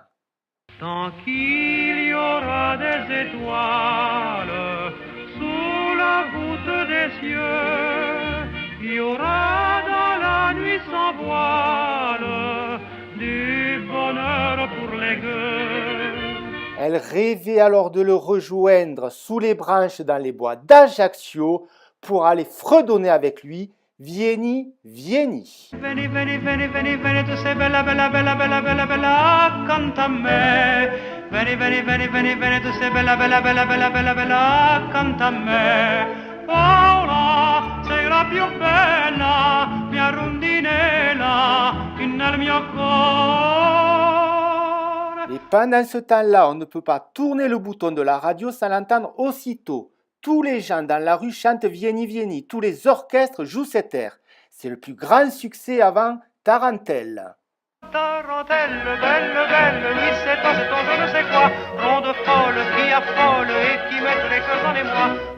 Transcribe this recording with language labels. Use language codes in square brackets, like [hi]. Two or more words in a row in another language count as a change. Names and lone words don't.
[fr] Tant qu'il y aura des étoiles sous la voûte des cieux, il y aura dans la nuit sans voile du bonheur pour les gueux. Elle rêvait alors de le rejoindre sous les branches dans les bois d'Ajaccio pour aller fredonner avec lui « Vieni, vieni ». [it] Veni, veni, veni, veni, veni, tu sei bella, bella, bella, bella, bella, bella, accanto a me. Veni, veni, veni, veni, veni, tu sei bella, bella, bella, bella, bella, bella, accanto a me. Paola, sei la più bella, mia rondinella, nel mio cuore. [fr] Et pendant ce temps-là, on ne peut pas tourner le bouton de la radio sans l'entendre aussitôt. Tous les gens dans la rue chantent Vieni Vieni, tous les orchestres jouent cet air. C'est le plus grand succès avant Tarentelle. Tarentelle, belle, belle, oui c'est toi, je ne sais quoi, ronde folle qui affole et qui met les cœurs dans les mois.